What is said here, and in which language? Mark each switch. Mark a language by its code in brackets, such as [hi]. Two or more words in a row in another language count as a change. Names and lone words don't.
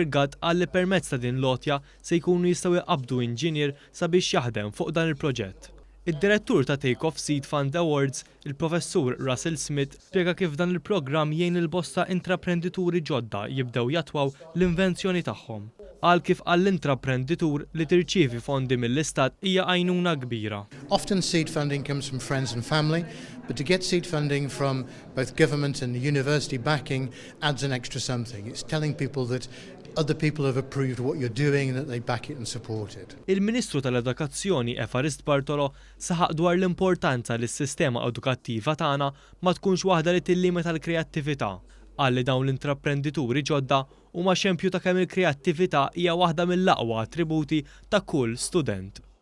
[mt] Gatt qal li permezz ta' din l-għotja se jkunu jistgħu jqabdu inġinier sabiex jaħdem fuq dan il-proġett. Id-direttur ta' Take Off Seed Fund Awards, il-professur Russell Smith, spjega kif dan il-programm jgħin il-bosta intraprendituri ġodda jibdew jatwaw l-invenzjoni tagħhom. Qal kif għall-intraprenditur li tirċievi fondi mill-istat hija għajnuna kbira. [en] Often seed funding comes from friends and family, but to get seed funding from both government and university backing adds an extra something. It's telling people that other people have approved what you're doing and that they back it and support it. [mt] Il-Ministru tal-Edukazzjoni Evarist Bartolo saħaq dwar l-importanza li s-sistema edukattiva tagħna ma tkunx waħda li tillimita l-kreattività. Qal li dawn l-intraprendituri ġodda huma xempju ta' kemm il-kreattività hija waħda mill-aqwa attributi ta' kull student.